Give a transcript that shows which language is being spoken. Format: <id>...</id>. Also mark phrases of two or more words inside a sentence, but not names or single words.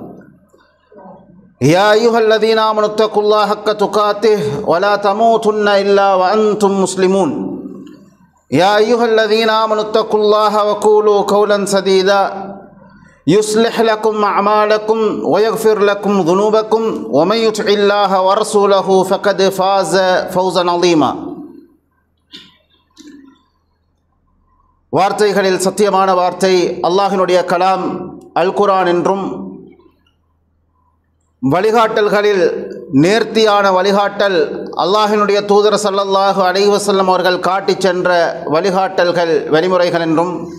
<ar>يا أيها الذين آمنوا اتقوا الله حق تقاته ولا تموتن إلا وأنتم مسلمون. يا أيها الذين آمنوا اتقوا الله وقولوا قولا سديدا يصلح لكم أعمالكم ويغفر لكم ذنوبكم ومن يطع الله ورسوله فقد فاز فوزا عظيما.</ar> <ta>வார்த்தைகளில் சத்தியமான வார்த்தை அல்லாஹ்வினுடைய கலாம்</ta> <ar>القرآن</ar> <ta>என்றும், வழிகாட்டல்களில் நேர்த்தியான வழிகாட்டல் அல்லாஹ்வினுடைய தூதர்</ta> <ar>صلى الله عليه وسلم</ar> <ta>அவர்கள் காட்டிச் சென்ற வழிகாட்டல்கள் வழிமுறைகள் என்றும்,</ta>